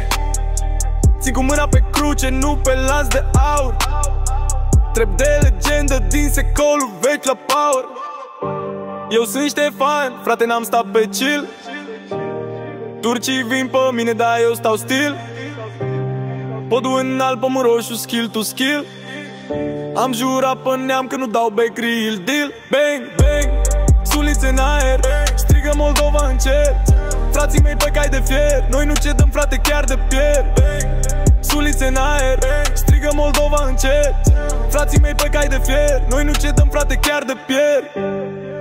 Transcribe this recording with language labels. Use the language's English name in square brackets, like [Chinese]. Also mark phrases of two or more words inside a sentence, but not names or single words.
[Romanian] Țin cu mâna pe cruce, nu pe lanț de aur. Trep de legendă din secolul vechi la power. Eu sunt Ștefan, frate, n-am stat pe chill. Turcii vin pe mine, dar eu stau stil. Podul înalt, pământ roșu, [English] skill to skill. [Romanian] Am jurat pe neam că nu dau back, [English] real deal. Bang, bang, [Romanian] sulițe în aer, strigă Moldova în cer. Frații mei pe cai de fier, noi nu cedăm, frate, chiar de pierd. Sulițe în aer, strigă Moldova în cer. Frații mei pe cai de fier, noi nu cedăm, frate, chiar de pierd.